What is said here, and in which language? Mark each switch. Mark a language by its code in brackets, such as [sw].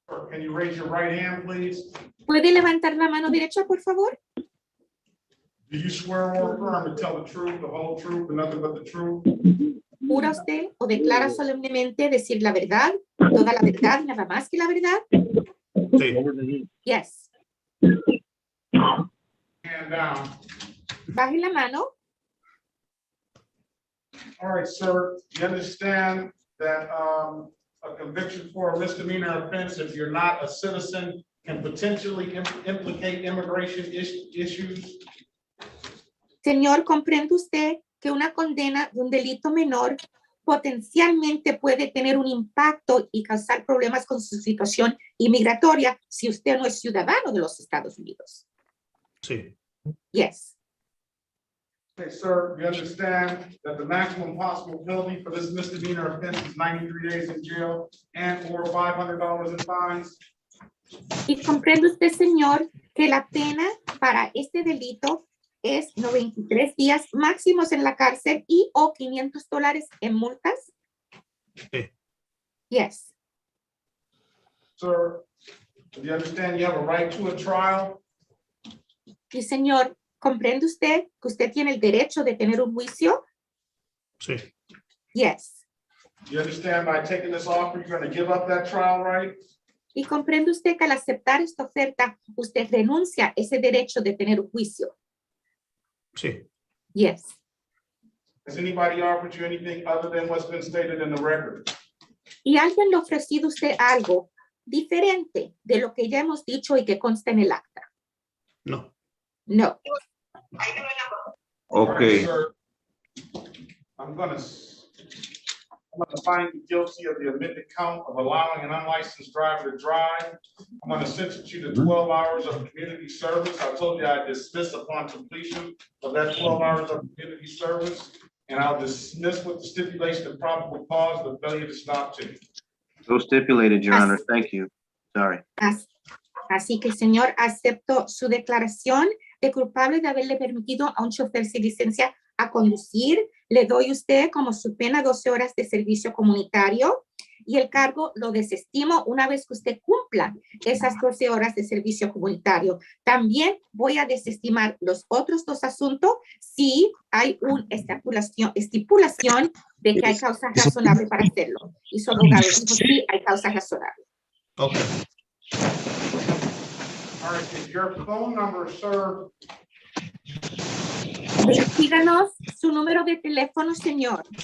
[en] Can you raise your right hand, please? [es] ¿Puede levantar la mano derecha, por favor? [en] Do you swear or affirm to tell the truth, the whole truth, and nothing but the truth? [es] ¿Jura usted o declara solemnemente decir la verdad, toda la verdad y nada más que la verdad? Sí. [en] Yes. Hand down. [es] Baje la mano. [en] All right, sir, you understand that a conviction for a misdemeanor offense, if you're not a citizen, can potentially implicate immigration issues? [es] Señor, ¿comprende usted que una condena de un delito menor potencialmente puede tener un impacto y causar problemas con su situación inmigratoria si usted no es ciudadano de los Estados Unidos? Sí. [en] Yes. Okay, sir, you understand that the maximum possible penalty for this misdemeanor offense is 93 days in jail and or $500 in fines? [es] Y comprende usted, señor, que la pena para este delito es 93 días máximos en la cárcel y o $500 en multas? Sí. [en] Yes. Sir, do you understand you have a right to a trial? [es] Y señor, ¿comprende usted que usted tiene el derecho de tener un juicio? Sí. [en] Yes. You understand by taking this offer, you're going to give up that trial right? [es] Y comprende usted que al aceptar esta oferta, usted renuncia ese derecho de tener un juicio. Sí. [en] Yes. Has anybody offered you anything other than what's been stated in the record? [es] ¿Y alguien le ha ofrecido a usted algo diferente de lo que ya hemos dicho y que consta en el acta? No. [en] No. All right, sir. I'm gonna find you guilty of the admitted count of allowing an unlicensed driver to drive. I'm gonna sentence you to 12 hours of community service. I told you I'd dismiss upon completion of that 12 hours of community service. And I'll dismiss with the stipulation of probable cause, the failure to stop ticket. So stipulated, Your Honor. Thank you. Sorry. [es] Así que, señor, acepto su declaración de culpable de haberle permitido a un chofer sin licencia a conducir. Le doy a usted como su pena 12 horas de servicio comunitario y el cargo lo desestimo una vez que usted cumpla esas 12 horas de servicio comunitario. También voy a desestimar los otros dos asuntos si hay una estipulación de que hay causa razonable para hacerlo. Y su abogado dijo sí, hay causa razonable. [en] Okay. All right, is your phone number, sir? [es] Díganos su número de teléfono, señor.